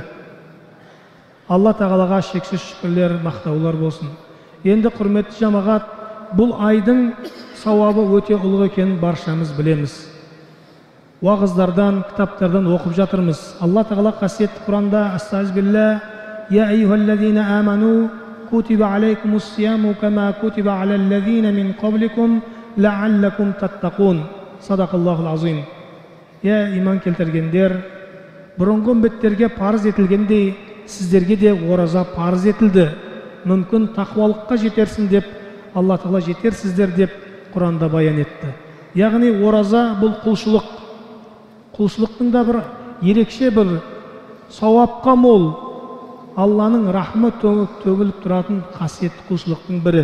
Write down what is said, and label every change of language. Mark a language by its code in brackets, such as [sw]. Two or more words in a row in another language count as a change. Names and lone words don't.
[kk] Алла Тағалаға шексіз шүкірлер, мақтаулар болсын. Енді құрметті жамағат, бұл айдың сауабы өте ұлы екенін баршамыз білеміз. Уағыздардан, кітаптардан оқып жатырмыз. Алла Тағала қасиетті Құранда астағфирулла, [ar] «يا أيها الذين آمنوا كتب عليكم الصيام كما كتب على الذين من قبلكم لعلكم تتقون». صدق الله العظيم. [kk] «Я иман келтіргендер, бұрынғы үмметтерге парыз етілгендей, сіздерге де ораза парыз етілді. Мүмкін тақуалыққа жетерсін» деп, Алла Тағала жетерсіздер деп Құранда баян етті. Яғни ораза бұл құлшылық. Құлшылықтың да бір ерекше бір сауапқа мол, Алланың рахмы төгіліп тұратын қасиетті құлшылықтың бірі.